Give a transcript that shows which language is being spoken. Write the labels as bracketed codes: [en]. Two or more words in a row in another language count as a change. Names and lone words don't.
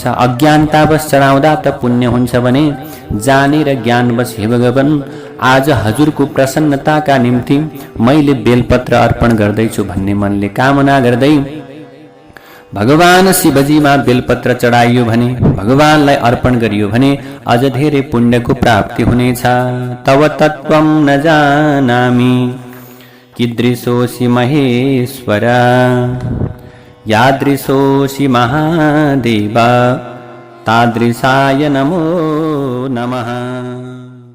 [ne] अज्ञानतावश चढाउँदा त पुण्य हुन्छ भने जानेर ज्ञानवश हे भगवान, आज हजुरको प्रसन्नताका निम्ति मैले बेलपत्र अर्पण गर्दैछु भन्ने मनले कामना गर्दै भगवान शिवजीमा बेलपत्र चढाइयो भने, भगवानलाई अर्पण गरियो भने अझ धेरै पुण्यको प्राप्ति हुनेछ। [sa] तव तत्त्वं न जानामि कीदृशोऽसि महेश्वर यादृशोऽसि महादेव तादृशाय नमो नमः।